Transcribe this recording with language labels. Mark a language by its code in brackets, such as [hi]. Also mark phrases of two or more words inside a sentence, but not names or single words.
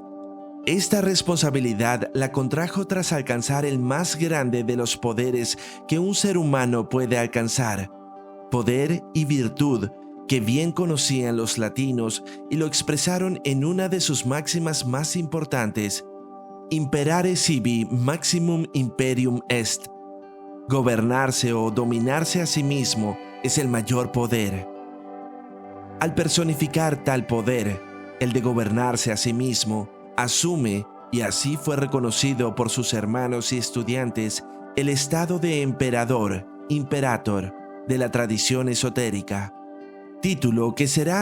[es] Esta responsabilidad la contrajo tras alcanzar el más grande de los poderes que un ser humano puede alcanzar, poder y virtud que bien conocían los latinos y lo expresaron en una de sus máximas más importantes: [la] imperare sibi maximum imperium est. [es] Gobernarse o dominarse a sí mismo es el mayor poder. Al personificar tal poder, el de gobernarse a sí mismo, asume, y así fue reconocido por sus hermanos y estudiantes, el estado de emperador, imperator, de la tradición esotérica, título que será